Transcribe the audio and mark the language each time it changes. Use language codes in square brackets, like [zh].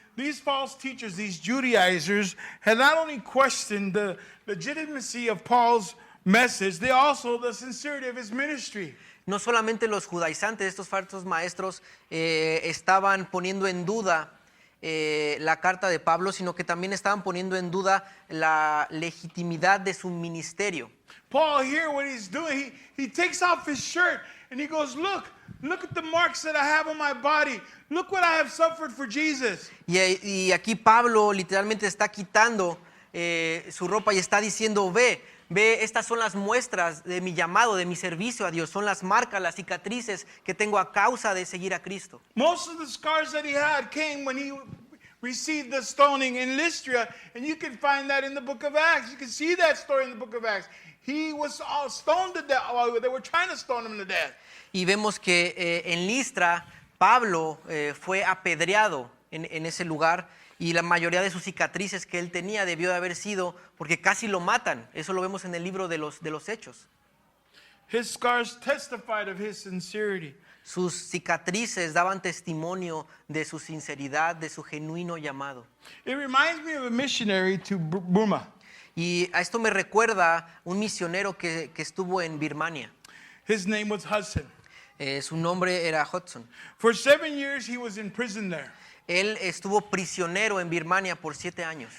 [en] These false teachers, these Judaizers, had not only questioned the legitimacy of Paul's message, they also the sincerity of his ministry. [es] No solamente los judaizantes, estos falsos maestros, estaban poniendo en duda la carta de Pablo, sino que también estaban poniendo en duda la legitimidad de su ministerio. [en] Paul here, what he's doing, he takes off his shirt and he goes, look at the marks that I have on my body. Look what I have suffered for Jesus. [es] Y aquí Pablo literalmente está quitando su ropa y está diciendo, ve, estas son las muestras de mi llamado, de mi servicio a Dios. Son las marcas, las cicatrices que tengo a causa de seguir a Cristo. [en] Most of the scars that he had came when he received the stoning in Lystra, and you can find that in the book of Acts. You can see that story in the book of Acts. He was all stoned to death. They were trying to stone him to death. [es] Y vemos que en Listra, Pablo fue apedreado en ese lugar, y la mayoría de sus cicatrices que él tenía debió de haber sido porque casi lo matan. Eso lo vemos en el libro de los Hechos. [en] His scars testified of his sincerity. [es] Sus cicatrices daban testimonio de su sinceridad, de su genuino llamado. [en] It reminds me of a missionary to Burma. [es] Y a esto me recuerda un misionero que estuvo en Birmania. [en] His name was Hudson. [es] Su nombre era Hudson. [en] For 7 years he was in prison there. [es] Él estuvo prisionero en Birmania por 7 años.